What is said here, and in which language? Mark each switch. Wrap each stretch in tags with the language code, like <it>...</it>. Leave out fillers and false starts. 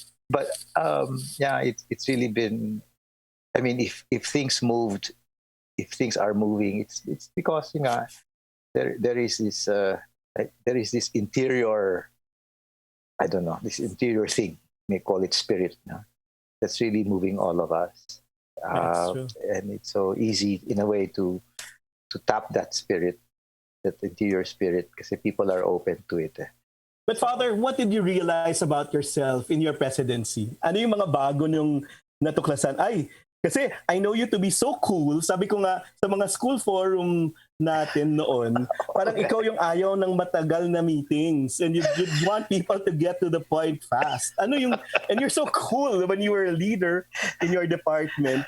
<en>But it's really been, if things moved, if things are moving, it's because there is this interior, I don't know, this interior thing, may call it spirit, that's really moving all of us. And it's so easy in a way to tap that spirit interior spirit kasi people are open to it. But Father, what did you realize about yourself in your presidency?</en> <tl>Ano yung mga bago nung natuklasan?</tl> <en>Ay, kasi I know you to be so cool.</en> <tl>Sabi ko nga sa mga school forum natin noon, parang ikaw yung ayaw ng matagal na meetings</tl> <en>and you want people to get to the point fast.</en> <tl>Ano yung,</tl> <en>and you're so cool when you were a leader in your department.</en>